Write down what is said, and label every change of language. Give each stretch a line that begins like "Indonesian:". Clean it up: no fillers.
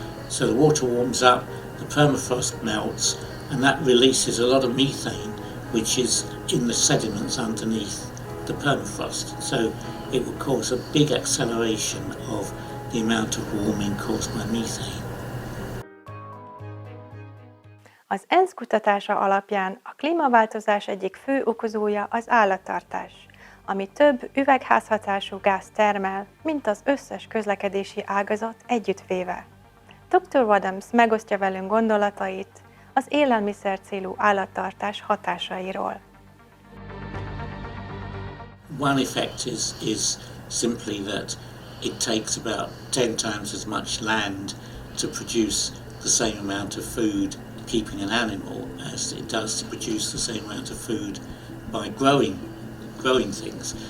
English: So the water warms up, the permafrost melts, and that releases a lot of methane, which is in the sediments underneath the permafrost. So it will cause a big acceleration of the amount of warming caused by methane.
Hungarian: Az ENSZ kutatása alapján a klímaváltozás egyik fő okozója az állattartás, ami több üvegházhatású gázt termel, mint az összes közlekedési ágazat együttvéve. Dr. Wadhams megosztja velünk gondolatait az élelmiszer célú állattartás hatásairól.
English: One effect is simply that it takes about 10 times as much land to produce the same amount of food keeping an animal as it does to produce the same amount of food by growing things.